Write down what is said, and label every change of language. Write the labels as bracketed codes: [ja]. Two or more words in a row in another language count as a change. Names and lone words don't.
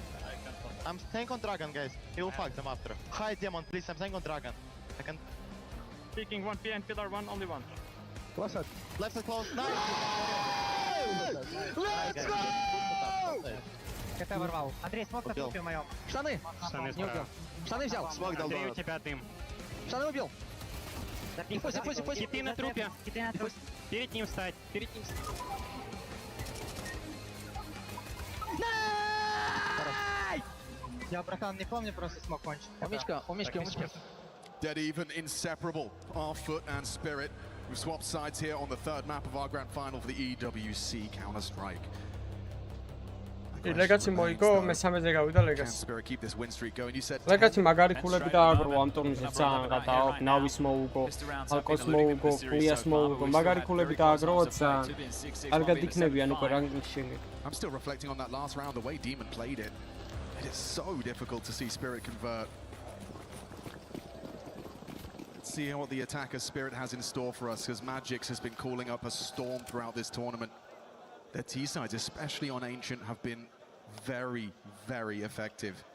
[en] I'm staying on dragon, guys. He will fuck them after. Hi, demon, please. I'm staying on dragon. I can. Peeking one behind pillar, one, only one. Left side. Left side close. Nice! Let's go! [ru] КТ ворвал. Андрей, смог на трупе моем. Штаны! Не убил. Штаны взял. Смог дал. Андрей, у тебя дым. Штаны убил. Пусть. Киты на трупе. Перед ним встать. Перед ним встать. Я, братан, не помню, просто смог кончить. Умичка. [en] Dead even, inseparable. Our foot and Spirit. We've swapped sides here on the third map of our grand final for the EWC Counter-Strike. [ka] ლეგაცი მოიგო, მესამეზე გავიდა ლეგაცი. [en] Spirit keep this win streak going. You said [ka] ლეგაცი მაგარი ქულები დააგრო ამ ტურნირზე ძალიან გადააო, ნავის მოუგო, ალკოს მოუგო, კუიას მოუგო, მაგარი ქულები დააგრო ძალიან. კარგად იქნებიან უკვე რანგინგში. [en] I'm still reflecting on that last round, the way Demon played it. It is so difficult to see Spirit convert. Let's see what the attacker Spirit has in store for us, because Magix has been calling up a storm throughout this tournament. Their T-sides, especially on Ancient, have been very, very effective.